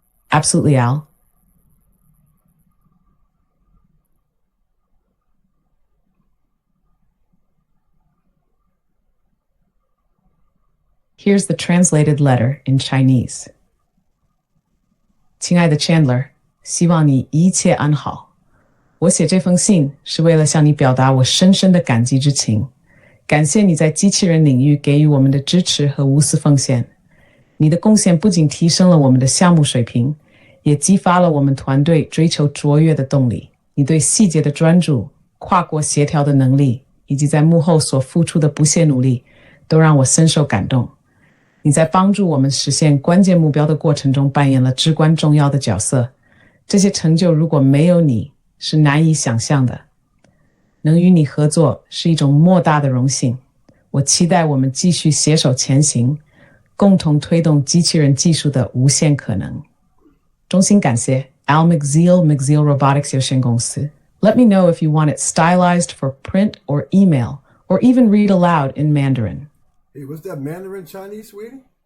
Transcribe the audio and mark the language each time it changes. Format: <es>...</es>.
<en>Absolutely, Al. Here's the translated letter in Chinese.</en> <zh>亲爱的 Chandler， 希望你一切安好。我写这封信是为了向你表达我深深的感激之情，感谢你在机器人领域给予我们的支持和无私奉献。你的贡献不仅提升了我们的项目水平，也激发了我们团队追求卓越的动力。你对细节的专注、跨国协调的能力，以及在幕后所付出的不懈努力，都让我深受感动。你在帮助我们实现关键目标的过程中扮演了至关重要的角色，这些成就如果没有你，是难以想象的。能与你合作是一种莫大的荣幸，我期待我们继续携手前行，共同推动机器人技术的无限可能。衷心感谢 McZeal of McZeal Robotics 有限公司。</zh> <en>Let me know if you want it stylized for print or email, or even read aloud in Mandarin. Hey, what's that Mandarin Chinese, sweetie?</en>